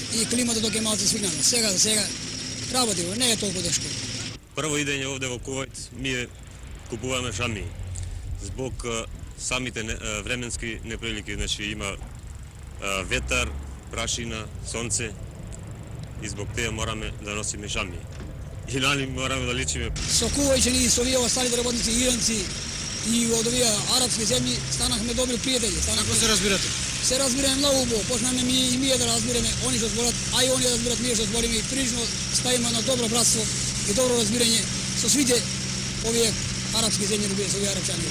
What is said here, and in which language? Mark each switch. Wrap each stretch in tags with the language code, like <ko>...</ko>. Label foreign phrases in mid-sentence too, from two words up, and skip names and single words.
<mk>И климата док е малце свигнана. Сега работиме, не е толку тешко. Прво идење овде во Кувајт ми купуваме шамии. Због самите временски неприлики, значи има ветар, прашина, сонце и због теја мораме да носиме шамии.</mk> <sr>i na njih moramo da ličimo.</sr> <mk>Со Кувайчани и со овие осталите работници иранци и од овие арапски земји станахме добри пријатели. Како се разбирате? Се разбираме многу убаво, почнаме и ние да разбираме, они што зборат, а и они да разбират ние што збориме и прилично ставиме на добро братство и добро разбирање со сите овие арапски земји, со овие арапчани.</mk>